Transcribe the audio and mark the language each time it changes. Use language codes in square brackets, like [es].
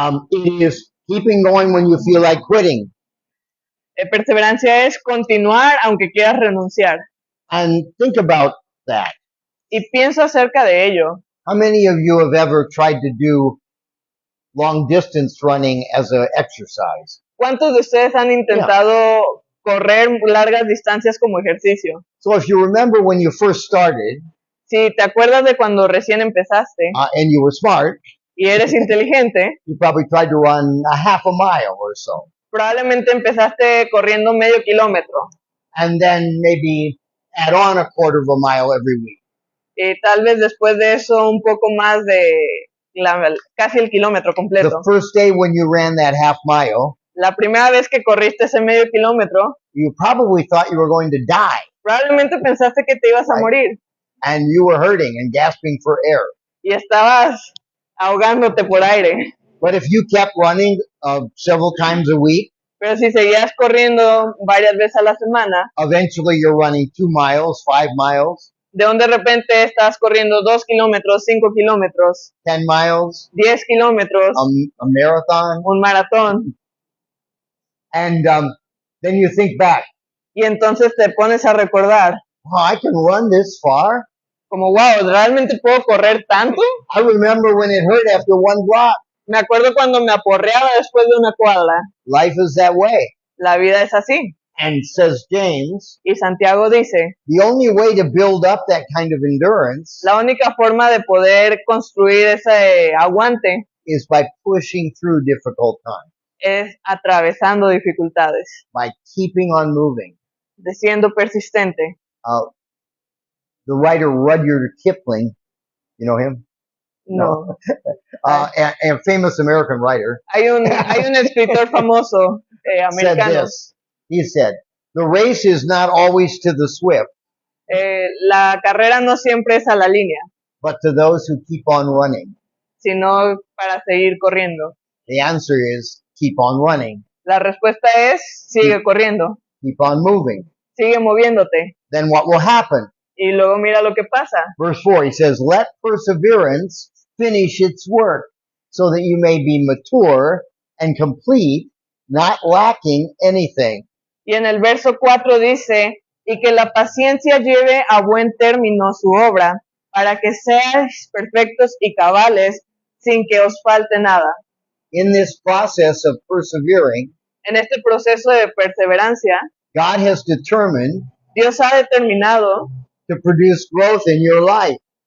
[en] It is keeping going when you feel like quitting. [es] Perseverancia es continuar aunque quieras renunciar. [en] And think about that. [es] Y pienso acerca de ello. [en] How many of you have ever tried to do long distance running as an exercise? [es] ¿Cuántos de ustedes han intentado correr largas distancias como ejercicio? [en] So if you remember when you first started, [es] Si te acuerdas de cuando recién empezaste [en] and you were smart, [es] y eres inteligente, [en] you probably tried to run a half a mile or so. [es] probablemente empezaste corriendo medio kilómetro [en] And then maybe add on a quarter of a mile every week. [es] y tal vez después de eso un poco más de casi el kilómetro [en] The [es] completo. [en] first day when you ran that half mile, [es] La primera vez que corriste ese medio kilómetro, [en] you probably thought you were going to die [es] probablemente pensaste que te ibas a morir [en] and you were hurting and gasping for air. [es] y estabas ahogándote por aire. [en] But if you kept running several times a week, [es] Pero si seguías corriendo varias veces a la semana, [en] eventually you're running 2 miles, 5 miles, [es] de donde de repente estás corriendo 2 kilómetros, 5 kilómetros, [en] 10 miles, [es] 10 kilómetros, [en] a marathon. [es] un maratón, [en] And then you think back, [es] y entonces te pones a recordar, [en] oh, I can run this far. [es] como, wow, ¿realmente puedo correr tanto? [en] I remember when it hurt after one block. [es] Me acuerdo cuando me aporreaba después de una cuadra. [en] Life is that way. [es] La vida es así. [en] And says James, [es] Y Santiago dice, [en] the only way to build up that kind of endurance [es] la única forma de poder construir ese aguante [en] is by pushing through difficult times, [es] es atravesando dificultades, [en] by keeping on moving. [es] de siendo persistente. [en] The writer Rudyard Kipling, you know him? [es] No. [en] A famous American writer, [es] Hay un escritor famoso [en] said [es] americano. [en] this. He said, the race is not always to the swift, [es] La carrera no siempre es a la línea, [en] but to those who keep on running. [es] sino para seguir corriendo. [en] The answer is keep on running, [es] La respuesta es sigue corriendo, [en] keep on moving. [es] sigue moviéndote. [en] Then what will happen? [es] Y luego mira lo que pasa. [en] Verse 4, he says, let perseverance finish its work so that you may be mature and complete, not lacking anything. [es] Y en el verso 4 dice, y que la paciencia lleve a buen término su obra, para que seáis perfectos y cabales, sin que os falte nada. [en] In this process of persevering, [es] En este proceso de perseverancia, [en] God has determined [es] Dios ha determinado [en] to produce growth in your life,